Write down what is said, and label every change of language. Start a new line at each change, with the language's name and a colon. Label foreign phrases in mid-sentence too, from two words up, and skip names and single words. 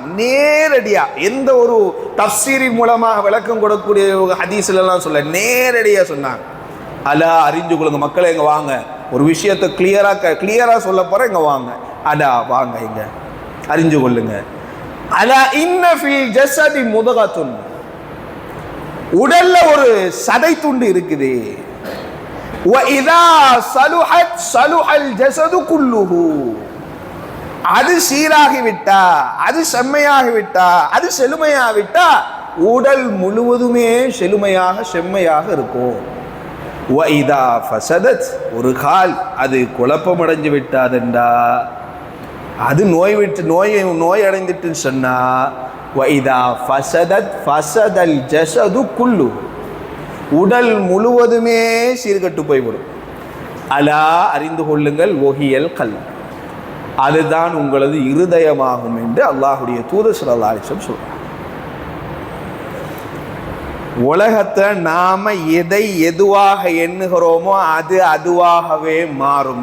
Tamil: நேரடியா எந்த ஒரு தஃப்சீரின் மூலமாக விளக்கம் கொடுக்கக்கூடிய ஹதீஸ்ல எல்லாம் சொல்ல, நேரடியா சொன்னாங்க. அலா அறிஞ்சு கொள்ளுங்க மக்களே, இங்க வாங்க, ஒரு விஷயத்தை கிளியரா சொல்ல போற, இங்க வாங்க, அடா வாங்க, இங்க அறிஞ்சு கொள்ளுங்க.
Arabic: ألا إن في الجسد مضغةً,
Tamil: உடல்ல ஒரு சதை துண்டு இருக்குது.
Arabic: وَإِذَا صَلُحَتْ صَلُحَ الْجَسَدُ كُلُّهُ,
Tamil: அது சீராகிவிட்டா, அது செம்மையாகிவிட்டா, அது செழுமையாகிவிட்டா உடல் முழுவதுமே செம்மையாக இருக்கும்.
Arabic: وَإِذَا فَسَدَتْ,
Tamil: ஒரு கால் அது குழப்பமடைஞ்சு விட்டாதெண்டா, அது நோய் அடைந்துட்டுன்னு சொன்னா,
Arabic: وَإِذَا فَسَدَتْ فَسَدَ الْجَسَدُ كُلُّهُ,
Tamil: உடல் முழுவதுமே சீர்கட்டு போய்விடும். அலா அறிந்து கொள்ளுங்கள்,
Arabic: وهي القلب,
Tamil: அதுதான் உங்களது இருதயமாகும் என்று அல்லாஹ்வுடைய தூதர்
Arabic: صلى الله عليه وسلم
Tamil: சொல்றார். உலகத்தை நாம எதை எதுவாக எண்ணுகிறோமோ அது அதுவாகவே மாறும்.